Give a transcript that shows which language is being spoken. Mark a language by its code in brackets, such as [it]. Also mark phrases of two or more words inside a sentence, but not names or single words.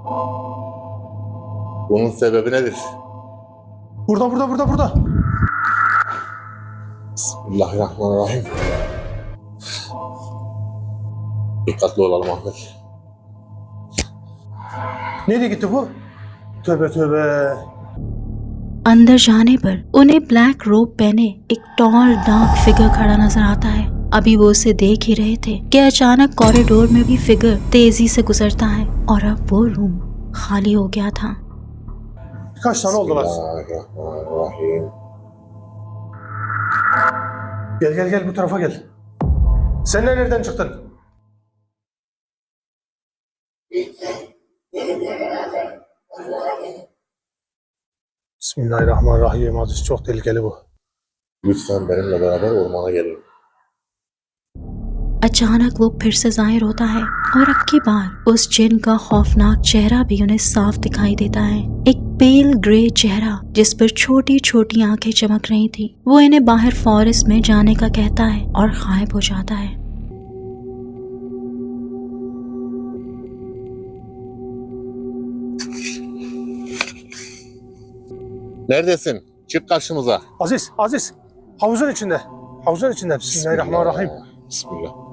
[tr] Bunun sebebi nedir? Burada. [ar] بسم الله الرحمن الرحيم. [tr] Dikkatli olalım Ahmet. Nereye gitti bu? Tövbe. [hi] अंदर जाने पर उन्हें [en] black robe [hi] पहने एक [en] tall dark figure [hi] खड़ा नजर आता है। अभी वो उसे देख ही रहे थे कि अचानक कॉरिडोर में भी फिगर तेजी से गुजरता है और अब वो रूम खाली हो गया था। [tr] Kaç tane oldular? [ar] بسم الله الرحمن الرحيم. [tr] Gel bu tarafa gel. Sen nereden çıktın? [ar] بسم الله الرحمن الرحيم. [tr] Aziz, çok tehlikeli bu. Lütfen benimle beraber ormana gelin. [hi] अचानक वो फिर से जाहिर होता है और अब की बार उस जिन का खौफनाक चेहरा भी उन्हें साफ दिखाई देता है। एक [en] pale grey [hi] चेहरा जिस पर छोटी छोटी आंखें चमक रही थी। वो इन्हें बाहर फॉरेस्ट में जाने का कहता है और गायब हो जाता है। [tr] Neredesin? Çık karşımıza. Aziz. Havuzun içinde. [ar] بسم الله الرحمن الرحيم. بسم الله.